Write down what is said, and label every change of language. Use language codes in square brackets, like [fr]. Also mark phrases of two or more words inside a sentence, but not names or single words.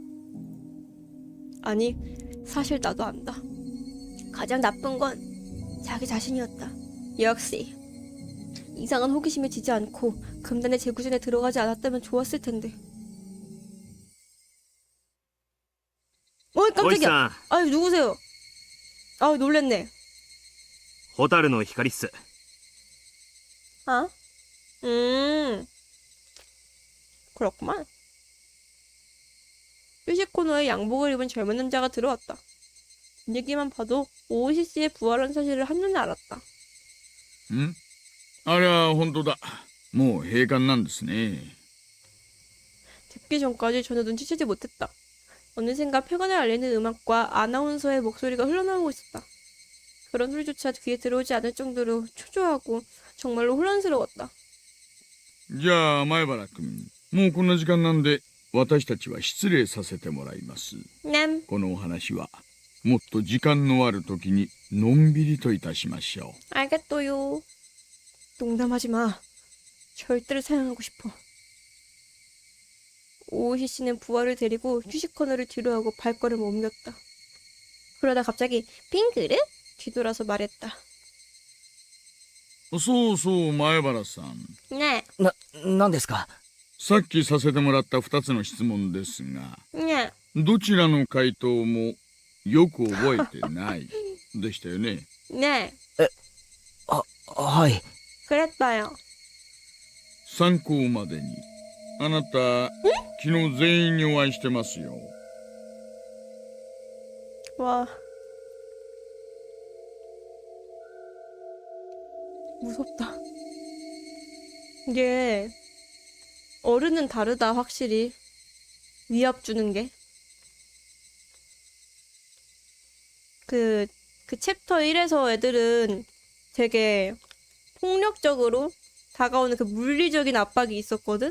[ko] 아니 사실 나도 안다. 가장 나쁜 건 자기 자신이었다. 역시 이상한 호기심에 지지 않고 금단의 재구전에 들어가지 않았다면 좋았을 텐데. 어이 [ja] おい [ko] 깜짝이야. [ja] さん、 [ko] 아유 누구세요? 아유 놀랬네. [ja] ホタルの光っす。 [ko] 아? 그렇구만. 휴식 코너에 양복을 입은 젊은 남자가 들어왔다. 분위기만 봐도 오오시 씨의 부활한 사실을 한눈에 알았다. [ja] んありゃ本当だ。もう閉館なんですね。 [ko] 듣기 전까지 전혀 눈치채지 못했다. 어느샌가 폐관을 알리는 음악과 아나운서의 목소리가 흘러나오고 있었다. 그런 소리조차 귀에 들어오지 않을 정도로 초조하고 정말로 혼란스러웠다. [ja] じゃあ前原君、もうこんな時間なんで私たちは失礼させてもらいます。 [ko] 냠. [ja] このお話はもっと時間のある時にのんびりといたしましょう。 [ko] 알겠어요. 농담하지 마. 절대로 사양하고 싶어. 오오시 씨는 부하를 데리고 휴식 코너를 뒤로 하고 발걸음을 옮겼다. 그러다 갑자기 핑크를 뒤돌아서 말했다. [ja] そうそう前原さん、 [ko] 네, [ja] なんですか？さっきさせてもらった2つの質問ですが、 [ko] 네, [ja] どちらの回答もよく覚えてないでしたよね。 [ko] 네. [ja] はい。 [ko] 그랬어요. [ja] 参考までにあなた昨日全員にお会いしてますよ。 [ko] 와. 무섭다. 이게 어른은 다르다 확실히. 위압 주는 게. 그 챕터 1에서 애들은 되게 폭력적으로 다가오는 그 물리적인 압박이 있었거든?